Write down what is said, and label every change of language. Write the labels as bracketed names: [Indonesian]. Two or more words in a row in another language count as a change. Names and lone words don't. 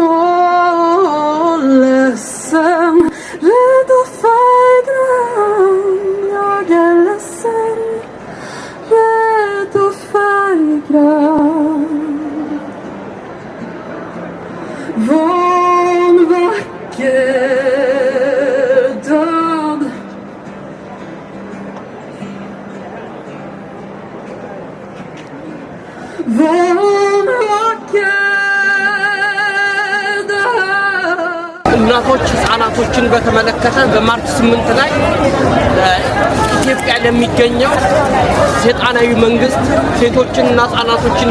[Swedish] Åh, ledsen, rädd och färggrann. Jag är ledsen, rädd och färggrann. Vanvacker död. [Amharic] እናቶች ህፃናቶችን በተመለከተ በማርች 8 ላይ ኢትዮጵያ ለሚገኘው ሰይጣናዊ መንግስት ሴቶችንና ህፃናቶችን